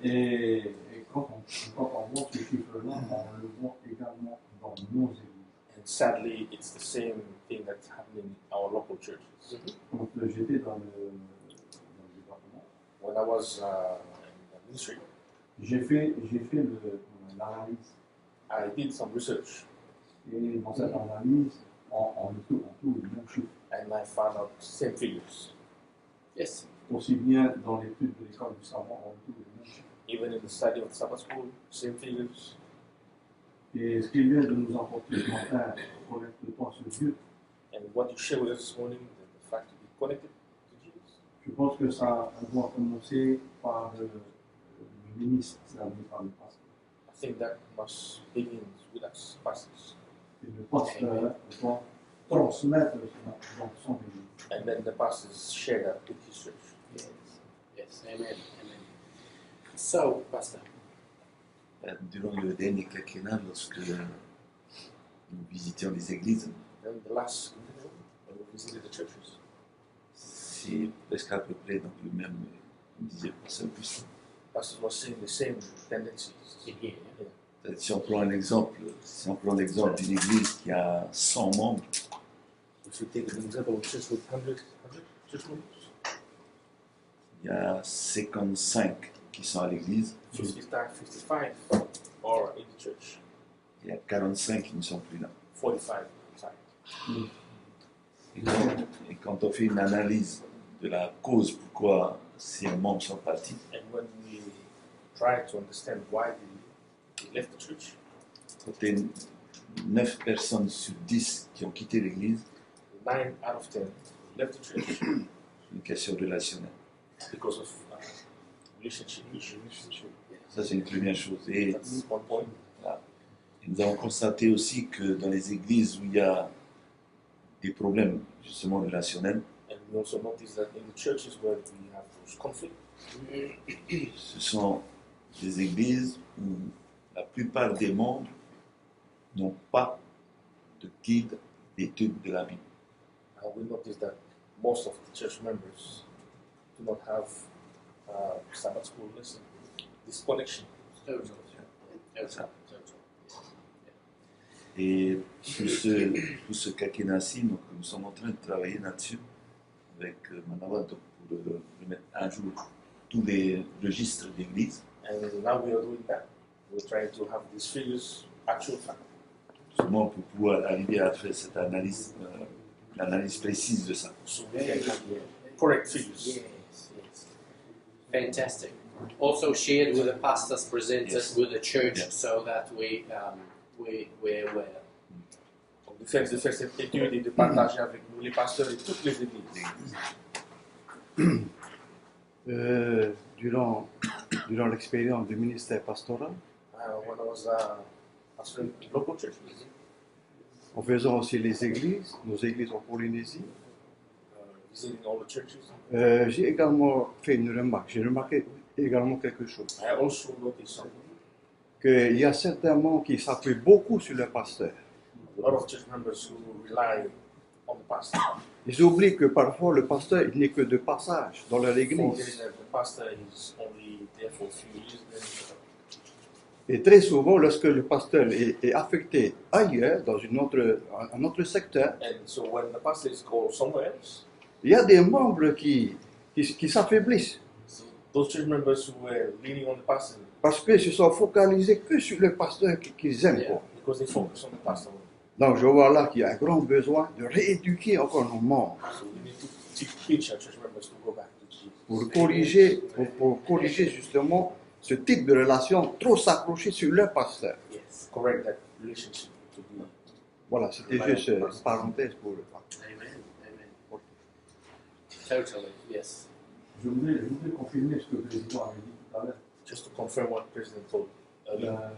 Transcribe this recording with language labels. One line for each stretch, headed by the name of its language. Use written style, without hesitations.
French: Et quand on voit ce chiffre-là, on le voit également dans nos églises.
English: And sadly, it's the same thing that's happening in our local churches.
French: Quand j'étais dans le département,
English: When I was in the ministry,
French: j'ai fait l'analyse.
English: I did some research
French: Et dans cette analyse, on trouve les mêmes chiffres.
English: and I found out same figures. Yes.
French: Aussi bien dans l'étude de l'école du savoir, on trouve les mêmes chiffres.
English: Even in the study of the Sabbath school, same figures.
French: Et ce qu'il vient de nous apporter ce matin, connecte-toi à ce Dieu,
English: And what you shared with us this morning, the fact to be connected to Jesus,
French: je pense que ça doit commencer par le ministre, c'est-à-dire par le pasteur.
English: I think that must begin with us, pastors.
French: Et le pasteur doit transmettre dans son église.
English: And then the pastors share that with his church. Yes. Amen. So, Pastor.
French: Durant le dernier quinquennat, lorsque nous visitions les églises,
English: Then the last when we visited the churches,
French: c'est presque à peu près donc le même, comme disait le pasteur Augustin.
English: pastors were seeing the same tendencies. in here.
French: Si on prend l'exemple d'une église qui a 100 membres,
English: If you take an example of church with 100 church members,
French: il y a 55 qui sont à l'église,
English: 55 are in the church,
French: il y a 45 qui ne sont plus là.
English: 45 outside.
French: Et quand on fait une analyse de la cause pourquoi ces membres sont partis,
English: And when we try to understand why they left the church,
French: quand il y a 9 personnes sur 10 qui ont quitté l'église,
English: 9 out of 10 left the church
French: c'est une question relationnelle.
English: because of relationship issues.
French: Ça, c'est une première chose. Et
English: That's one point.
French: nous avons constaté aussi que dans les églises où il y a des problèmes justement relationnels,
English: And we also notice that in the churches where we have those conflicts,
French: ce sont des églises où la plupart des membres n'ont pas de guide d'étude de la Bible.
English: we notice that most of the church members do not have Sabbath school lesson. This connection. Totally.
French: Ça. Et tout ce quinquennat-ci, donc nous sommes en train de travailler là-dessus avec Manawa donc, pour remettre à jour tous les registres d'église,
English: And now we are doing that. We're trying to have these figures actual fact. justement pour pouvoir arriver à faire cette analyse, l'analyse précise de ça. So we can have correct figures. Yes, yes. Fantastic. Also shared with the pastors, presented Yes. with the church, Yeah. so that we're aware.
French: Donc de faire cette étude et de partager avec nous les pasteurs et toutes les églises. Durant l'expérience du ministère pastoral,
English: When I was pastoring local churches,
French: en faisant aussi les églises, nos églises en Polynésie,
English: visiting all the churches,
French: j'ai également fait une remarque. J'ai remarqué également quelque chose.
English: I also noticed something.
French: Qu'il y a certains membres qui s'appuient beaucoup sur le pasteur.
English: A lot of church members who rely on the pastor.
French: Ils oublient que parfois le pasteur il n'est que de passage dans leur
English: Forgetting
French: église.
English: that the pastor is only there for a few years.
French: Et très souvent, lorsque le pasteur est affecté ailleurs, dans un autre secteur,
English: And so when the pastors go somewhere else,
French: il y a des membres qui s'affaiblissent
English: so those church members who were leaning on the pastor
French: parce qu'ils se sont focalisés que sur le pasteur qu'ils aiment. Quoi.
English: because they focus on the pastor.
French: Donc je vois là qu'il y a un grand besoin de rééduquer encore nos membres
English: So we need to teach our church members to go back to Jesus.
French: pour corriger justement ce type de relation trop s'accrocher sur le pasteur.
English: Yes. Correct that relationship to be.
French: Voilà, c'était juste une parenthèse pour le pasteur.
English: Amen. Amen. Totally. Yes.
French: Je voudrais confirmer ce que le président avait dit tout à l'heure.
English: Just to confirm what the President told earlier.